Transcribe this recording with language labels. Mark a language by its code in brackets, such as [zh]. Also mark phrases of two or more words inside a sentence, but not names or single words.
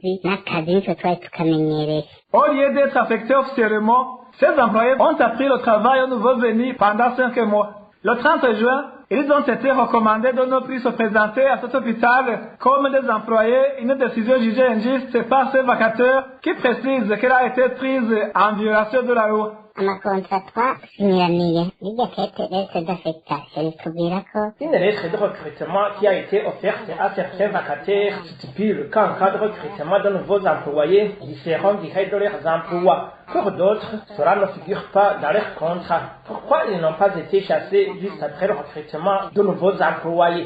[fr] Au lieu d'être affectés officiellement, ces employés ont appris le travail aux nouveaux venus pendant 5 mois. Le 30 juin, ils ont été recommandés de ne plus se présenter à cet hôpital comme des employés, une décision jugée injuste par ces vacataires qui précise qu'elle a été prise en violation de la loi. [rn] Amakontra twasinyiraniye n'iryo kete [fr] lettre d'affectation [rn] itubwira ko [fr] Une lettre de recrutement qui a été offerte à certains vacataires stipule qu'en cas de recrutement de nouveaux employés, ils seront virés de leurs emplois. Pour d'autres, cela ne figure pas dans leur contrat. Pourquoi ils n'ont pas été chassés juste après le recrutement de nouveaux employés?